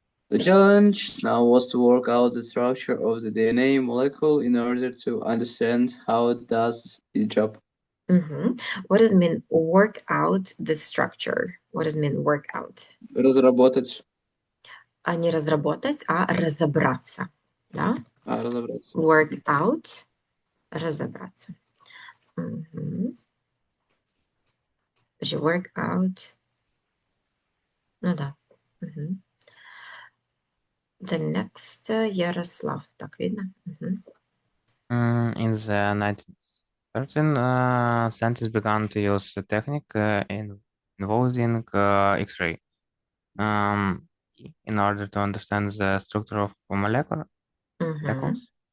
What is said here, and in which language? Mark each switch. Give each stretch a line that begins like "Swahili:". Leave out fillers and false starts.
English: The challenge now was to work out the structure of the DNA molecule in order to understand how it does its job. What does it mean, work out the structure? What does it mean, work out?
Russian: Разработать. Не разработать, а разобраться. Да? Разобраться.
English: Work out,
Russian: разобраться.
English: Work out.
Russian: Ну да.
English: The next, Ярослав,
Russian: так видно?
English: In the 1913, scientists began to use a technique involving X-ray in order to understand the structure of molecules.